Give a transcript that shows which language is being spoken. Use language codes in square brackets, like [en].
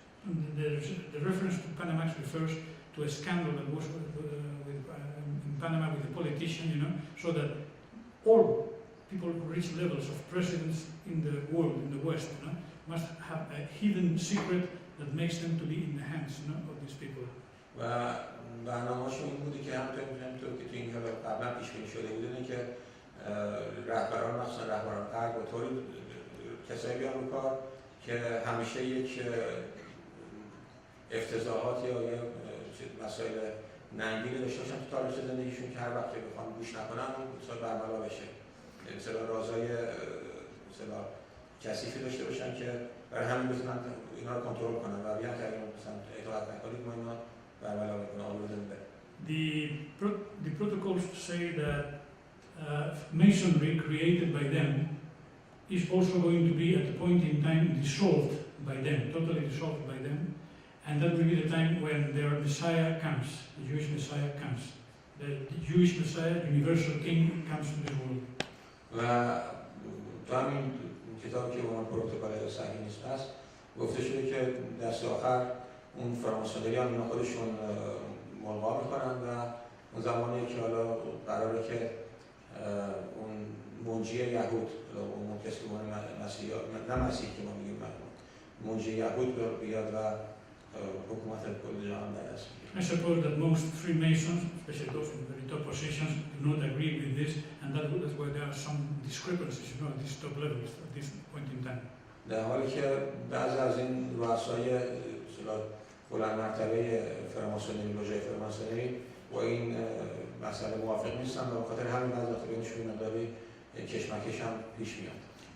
[en] And the reference to Panamax refers to a scandal that was in Panama with a politician, so that all people who reach levels of presidents in the world, in the West, must have a hidden secret that makes them to be in the hands of these people. [fa] و برنامه‌شون این بوده که همونطور که تو این قبلا پیش بینی شده بود اینه که رهبران مخصوصا رهبران غرب و طوری کسایی بیان رو کار که همیشه یک افتضاحات یا مسائل ننگینی داشته باشن تو تاریخ زندگیشون که هر وقت که بخوان گوش نکنن اون برملا بشه. مثلا رازای مثلا کثیفی داشته باشن که برای همین بتونن اینا رو کنترل کنن و بیان که اگر مثلا اطاعت نکنید ما اینا برملا بکنن آورده بده. [en] The protocols say that Masonry created by them is also going to be at a point in time dissolved by them, totally dissolved by them, and that will be the time when their Messiah comes, the Jewish Messiah comes. The Jewish Messiah, universal King, comes to the world. [fa] و تو همین کتابی که به عنوان پروتکل صهیونیست هست گفته شده که دست آخر اون فراماسونری هم اینا خودشون ملغا میکنن و اون زمانی که حالا قراره که اون منجی یهود اون کسی که اون مسیحی نه مسیحی که ما میگیم منجی یهود بیاد و حکومت کل جهان در دست بگیره. [en] I suppose that most Freemasons, especially those in very top positions, do not agree with this, and that's why there are some discrepancies, at these top levels at this point in time. [fa] در حالی که بعضی از این رؤسای بلند مرتبه فراماسونری لوژه فراماسونری با این مسئله موافق نیستن و بخاطر همین بعضی وقتا بینشون مقداری کشمکش هم پیش میاد.